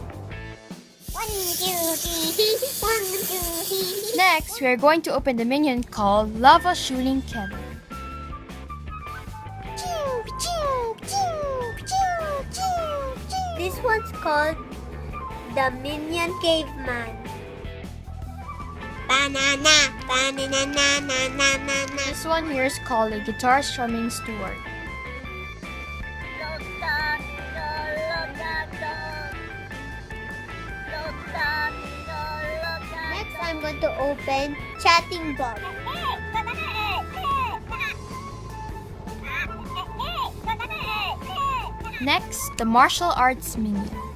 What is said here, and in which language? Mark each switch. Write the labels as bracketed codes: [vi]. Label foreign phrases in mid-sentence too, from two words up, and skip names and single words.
[en] 1, 2, 3, 1, 2, 3. Next, we are going to open the minion called Lava Shooting Kevin. This one's called the Minion Caveman. Banana, banana, na, na, na, na, na. This one here is called a Guitar Strumming Steward. Next, I'm going to open Chatting Bob. Next, the Martial Arts Minion.